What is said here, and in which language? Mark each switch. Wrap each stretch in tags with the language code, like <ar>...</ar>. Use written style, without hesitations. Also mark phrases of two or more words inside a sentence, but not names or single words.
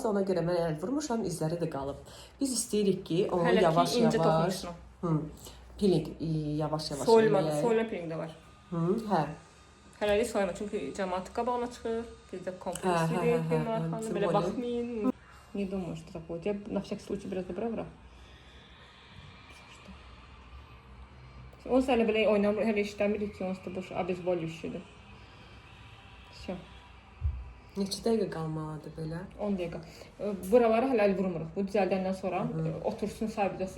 <az>Ona görə mən əl vurmuşam, izləri də qalıb. Biz istəyirik ki, onu yavaş-yavaş peeling yavaş-yavaş eləyək. Soyulma peeling də var. Hə. Hələlik soyulma, çünki cəmaat qabağına çıxır. Bizdə komplekslidir, belə baxmayın.</az> <ru>Не думаю, что такое. Я на всякий случай</ru> <az>biraz da bura vuraq. Onsuz hələ belə oynamır, hələ işləmirik ki, onsuz da boş abezbol işidir.</az> <ru>Все.</ru> <az>Neçə dəqiqə qalmalıdır belə? 10 dəqiqə. Buraları hələ əl vurmuruq. Bu düzəldəndən sonra otursun, sabitləsin.</az>